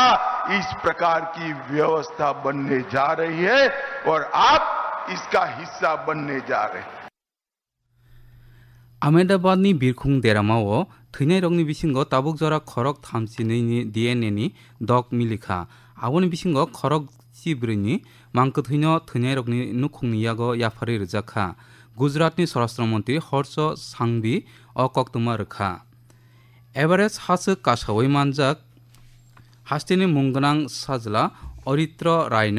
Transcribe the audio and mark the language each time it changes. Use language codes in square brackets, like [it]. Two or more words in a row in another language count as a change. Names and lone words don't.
[hi] इस प्रकार की व्यवस्था बनने जा रही है और आप इसका हिस्सा बनने जा रहे हैं। [brx] आहमेदाबादनि बिरखुं देरामाव थैनाय रगनि बिसिंगो ताबुक जरा खरक 32नि DNA नि दक मिलिखा आबोनि बिसिंगो खरक 14नि मांको थैनाय रगनि नुखुंनि यागो याफारि रजाखा गुजरातनि स्वराष्ट्रमन्त्री हर्ष सांघवी अ कक्तमा रखा एभारेस्ट हासो कासावै मानजाक हास्तेनि मुंगनां साजला अरित्र रायनो